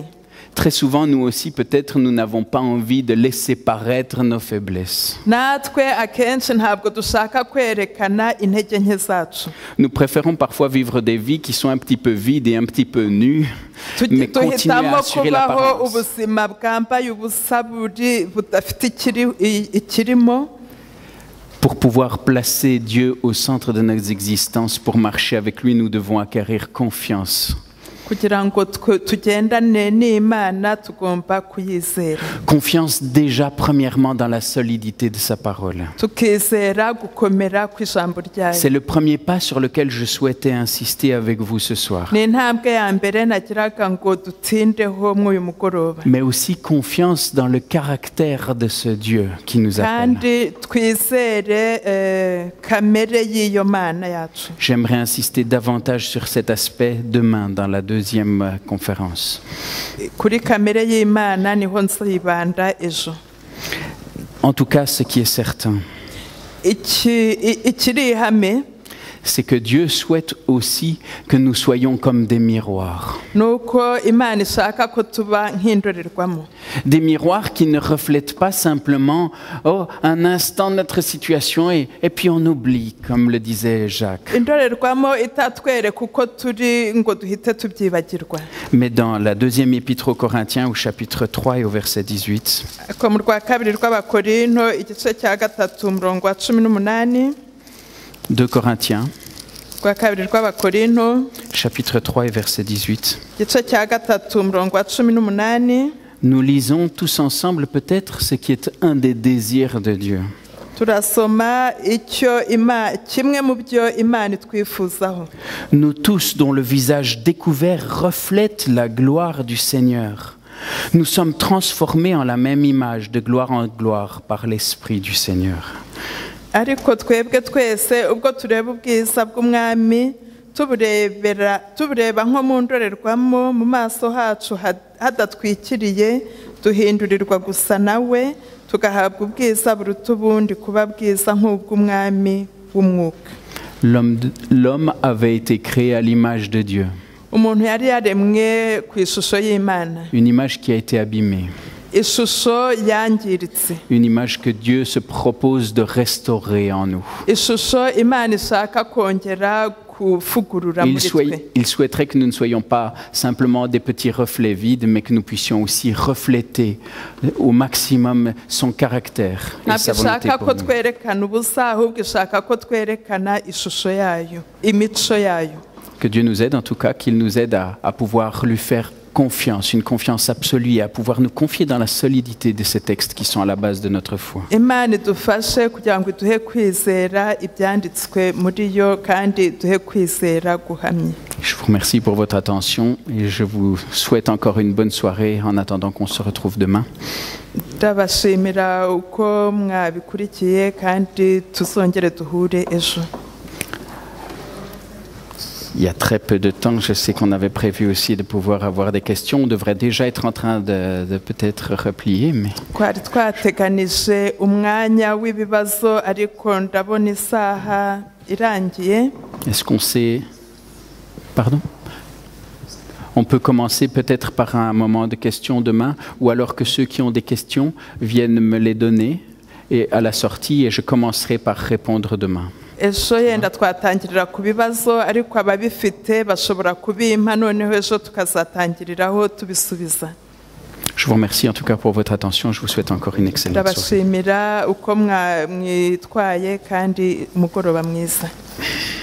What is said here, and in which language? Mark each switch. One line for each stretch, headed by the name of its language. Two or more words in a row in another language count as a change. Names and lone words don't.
French: Très souvent, nous aussi, peut-être, nous n'avons pas envie de laisser paraître nos faiblesses.
Kinyarwanda: natwe akenshi ntabwo dushaka kwerekana intege nke zacu.
French: Nous préférons parfois vivre des vies qui sont un petit peu vides et un petit peu nues, mais continuer à assurer l'apparence.
Kinyarwanda: ubuzima bwambaye ubusa budafite ikirimo.
French: Pour pouvoir placer Dieu au centre de notre existence, pour marcher avec lui, nous devons acquérir confiance.
Kinyarwanda: kugira ngo tugendane n'Imana tugomba kuyizera.
French: Confiance déjà premièrement dans la solidité de sa parole.
Kinyarwanda: tukizera gukomera kw'ijambo ryayo.
French: C'est le premier pas sur lequel je souhaitais insister avec vous ce soir.
Kinyarwanda: ni intambwe ya mbere nagiraga ngo dutsindeho mw'uyu mugoroba.
French: Mais aussi confiance dans le caractère de ce Dieu qui nous appelle.
Kinyarwanda: kandi twizere kamere y'iyo Mana yacu.
French: J'aimerais insister davantage sur cet aspect demain dans la deuxième conférence.
Kinyarwanda: kuri kamere y'Imana niho nzibanda ejo.
French: En tout cas, ce qui est certain,
Kinyarwanda: ikiri ihame
French: c'est que Dieu souhaite aussi que nous soyons comme des miroirs.
Kinyarwanda: nuko Imana ishaka ko tuba nk'indorerwamo.
French: Des miroirs qui ne reflètent pas simplement un instant notre situation et puis on oublie, comme le disait Jacques.
Kinyarwanda: indorerwamo itatwereka uko turi ngo duhite tubyibagirwa.
French: Mais dans la deuxième épître aux Corinthiens, au chapitre 3 et au verset 18,
Kinyarwanda: ko mu rwa kabiri rw'Abakorinto igice cya 3 umurongo wa 18.
French: 2 Corinthiens,
Kinyarwanda: rwa kabiri rw'Abakorinto
French: chapitre 3 et verset 18.
Kinyarwanda: igice cya 3 umurongo wa 18.
French: Nous lisons tous ensemble peut-être ce qui est un des désirs de Dieu.
Kinyarwanda: turasoma kimwe mu byo Imana itwifuzaho.
French: Nous tous dont le visage découvert reflète la gloire du Seigneur. Nous sommes transformés en la même image de gloire en gloire par l'Esprit du Seigneur.
Kinyarwanda: ariko twebwe twese ubwo tureba ubwiza bw'umwami tubureba nko mu ndorerwamo mu maso hacu hadatwikiriye duhindurirwa gusa nawe tugahabwa ubwiza buruta ubundi kuba bwiza nk'ubw'umwami w'umwuka.
French: L'homme avait été créé à l'image de Dieu.
Kinyarwanda: umuntu yari yaremwe ku ishusho y'Imana.
French: Une image qui a été abîmée.
Kinyarwanda: ishusho yangiritse.
French: Une image que Dieu se propose de restaurer en nous.
Kinyarwanda: ishusho Imana ishaka kongera kuvugurura muri twe.
French: Il souhaiterait que nous ne soyons pas simplement des petits reflets vides, mais que nous puissions aussi refléter au maximum son caractère et sa volonté
Kinyarwanda: ntabwo
French: pour
Kinyarwanda: ishaka ko
French: nous.
Kinyarwanda: twerekana ubusa ahubwo ishaka ko twerekana ishusho yayo, imico yayo.
French: Que Dieu nous aide, en tout cas, qu'il nous aide à pouvoir lui faire confiance, une confiance absolue, et à pouvoir nous confier dans la solidité de ces textes qui sont à la base de notre foi.
Kinyarwanda: Imana idufashe kugira ngo duhe kwizera ibyanditswe muri yo kandi duhe kwizera guhamye.
French: Je vous remercie pour votre attention et je vous souhaite encore une bonne soirée en attendant qu'on se retrouve demain.
Kinyarwanda: ndabashimira uko mwabikurikiye kandi tuzongere duhure ejo.
French: Il y a très peu de temps, je sais qu'on avait prévu aussi de pouvoir avoir des questions. On devrait déjà être en train de peut-être replier, mais...
Kinyarwanda: twari twateganije umwanya w'ibibazo ariko ndabona isaha irangiye.
French: Est-ce qu'on sait... Pardon? On peut commencer peut-être par un moment de questions demain, ou alors que ceux qui ont des questions viennent me les donner et à la sortie, et je commencerai par répondre demain.
Kinyarwanda: Ejo yenda twatangirira ku bibazo ariko ababifite bashobora kubimpa noneho ejo tukazatangiriraho tubisubiza.
French: Je vous remercie en tout cas pour votre attention. Je vous souhaite encore une excellente soirée.
Kinyarwanda: Ndabashimira uko mwitwaye kandi umugoroba mwiza.